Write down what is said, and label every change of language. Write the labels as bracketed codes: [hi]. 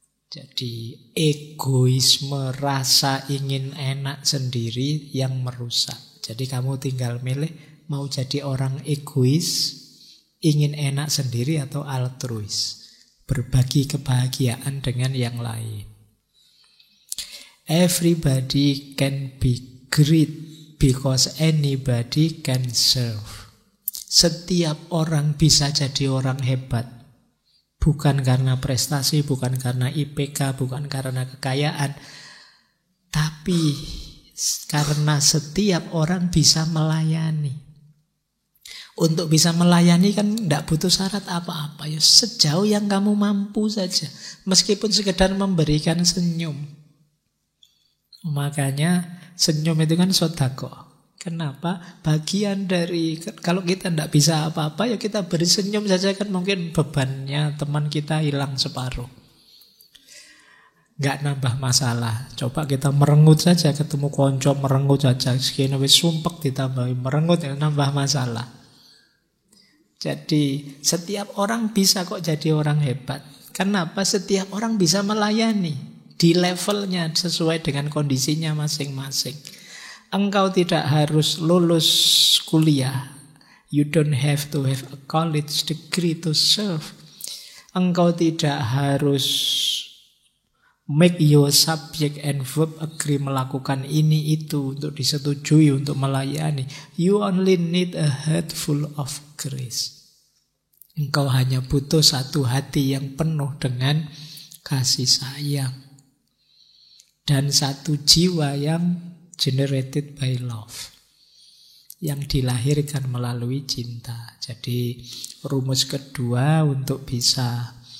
[id] Jadi egoisme, rasa ingin enak sendiri yang merusak. Jadi kamu tinggal milih mau jadi orang egois, ingin enak sendiri, atau altruis, berbagi kebahagiaan dengan yang lain. [en] Everybody can be great because anybody can serve. [id] Setiap orang bisa jadi orang hebat. Bukan karena prestasi, bukan karena IPK, bukan karena kekayaan, tapi karena setiap orang bisa melayani. Untuk bisa melayani kan tidak butuh syarat apa-apa ya, sejauh yang kamu mampu saja, meskipun sekedar memberikan senyum. Makanya senyum itu kan sedekah. Kenapa? Bagian dari, kalau kita tidak bisa apa-apa ya kita beri senyum saja, kan mungkin bebannya teman kita hilang separuh. Nggak nambah masalah. Coba kita merengut saja, ketemu konco merengut saja, [jv] sekini wis sumpek ditambahi [id] merengut ya nambah masalah. Jadi setiap orang bisa kok jadi orang hebat. Kenapa? Setiap orang bisa melayani di levelnya sesuai dengan kondisinya masing-masing. Engkau tidak harus lulus kuliah. [en] You don't have to have a college degree to serve. [id] Engkau tidak harus [en] make your subject and verb agree, [id] melakukan ini itu untuk disetujui untuk melayani. [en] You only need a heart full of grace. [id] Engkau hanya butuh satu hati yang penuh dengan kasih sayang, dan satu jiwa yang [en] generated by love, [id] yang dilahirkan melalui cinta. Jadi rumus kedua untuk bisa